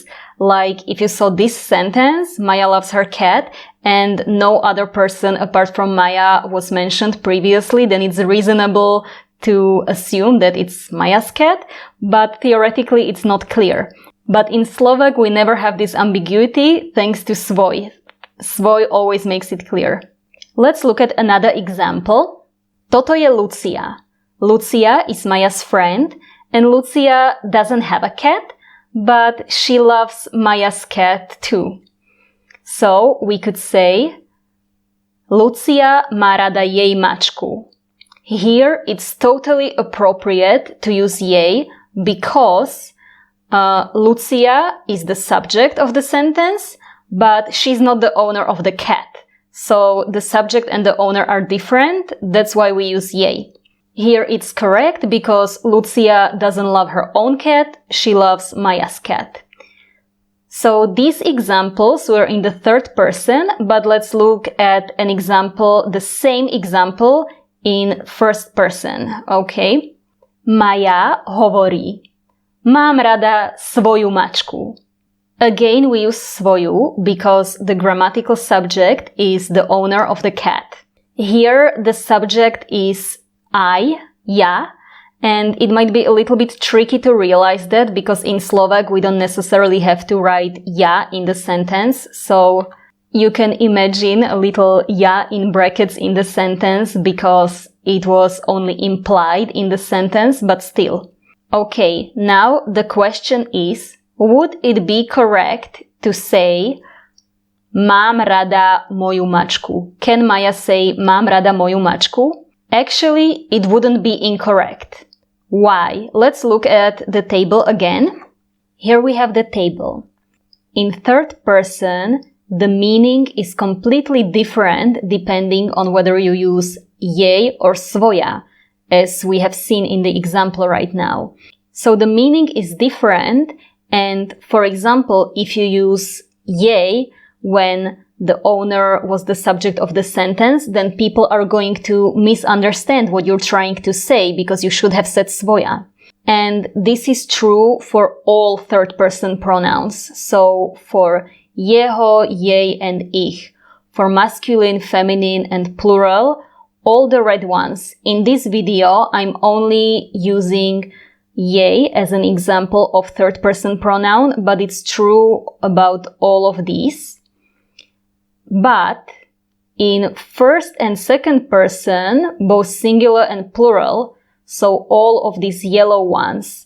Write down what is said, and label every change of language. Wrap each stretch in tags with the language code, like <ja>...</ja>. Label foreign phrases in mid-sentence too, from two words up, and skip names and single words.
<en>Like if you saw this sentence, Maya loves her cat, and no other person apart from Maya was mentioned previously, then it's reasonable to assume that it's Maya's cat, but theoretically it's not clear. But in Slovak, we never have this ambiguity thanks to svoj. Svoj always makes it clear. Let's look at another example.</en> <sk>Toto je Lucia.</sk> <en>Lucia is Maya's friend, and Lucia doesn't have a cat, but she loves Maya's cat too. So we could say</en> <sk>Lucia má rada jej mačku.</sk> <en>Here it's totally appropriate to use jej because Lucia is the subject of the sentence, but she's not the owner of the cat. So the subject and the owner are different. That's why we use jej. Here it's correct because Lucia doesn't love her own cat. She loves Maya's cat. So these examples were in the third person, but let's look at an example, the same example in first person.</en> <sk>Okay? Maja hovorí. Mám rada svoju mačku.</sk> <en>Again, we use svoju because the grammatical subject is the owner of the cat. Here, the subject is I, ja, and it might be a little bit tricky to realize that because in Slovak we don't necessarily have to write ja in the sentence, so you can imagine a little ja in brackets in the sentence because it was only implied in the sentence, but still. Okay, now the question is, would it be correct to say</en> <sk>mám rada moju mačku?</sk> <en>Can Maya say</en> <sk>mám rada moju mačku?</sk> <en>Actually, it wouldn't be incorrect. Why? Let's look at the table again. Here we have the table. In third person, the meaning is completely different depending on whether you use jej or svoja, as we have seen in the example right now. So the meaning is different, and for example, if you use jej when the owner was the subject of the sentence, then people are going to misunderstand what you're trying to say because you should have said svoja. And this is true for all third-person pronouns. So for</en> <sk>jeho, jej,</sk> <en>and ich. For masculine, feminine, and plural, all the red ones. In this video, I'm only using jej as an example of third-person pronoun, but it's true about all of these. But in first and second person, both singular and plural, so all of these yellow ones.</en>